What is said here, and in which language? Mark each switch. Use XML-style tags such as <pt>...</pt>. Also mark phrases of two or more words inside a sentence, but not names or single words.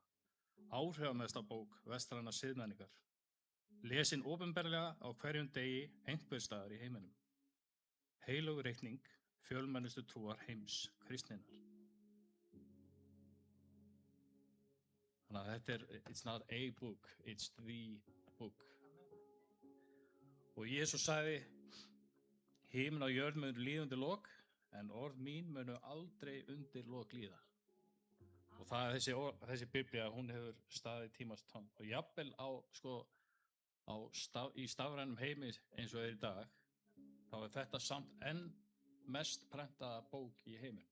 <is>Áhrifamesta bók vestrænar siðmenningar. Lesin opinberlega á hverjum degi einhvers staðar í heiminum. Heilög reikning fjölmennustu trúar heims kristninnar. Þannig að þetta</is> <en>it's not a book, it's the book.</en> <is>Og Jesús sagði, himinn og jörð munu líða undir lok, en orð mín munu aldrei undir lok líða. Og það þessi Biblía, hún hefur staðið tímans tönn. Og jafnvel í stafrænum heimi eins og í dag, þá þetta samt enn mest prentaða bók í heiminum.</is>